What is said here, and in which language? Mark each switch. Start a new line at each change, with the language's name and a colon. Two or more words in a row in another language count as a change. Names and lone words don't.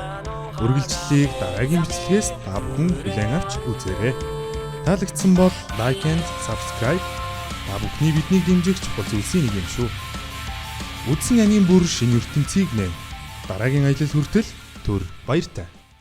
Mongolian: Үргэлжлэлийг дараагийн бичлэгээс та бүхэн хүлээн авч үзээрэй. Таалагдсан бол
English: like and subscribe
Mongolian: та бүхний биднийг дэмжих чухал зүйлсийн нэг юм шүү. Үзсэн аним бүр шинэ ертөнцийг нэв. Дараагийн аялал хүртэл түр баяртай.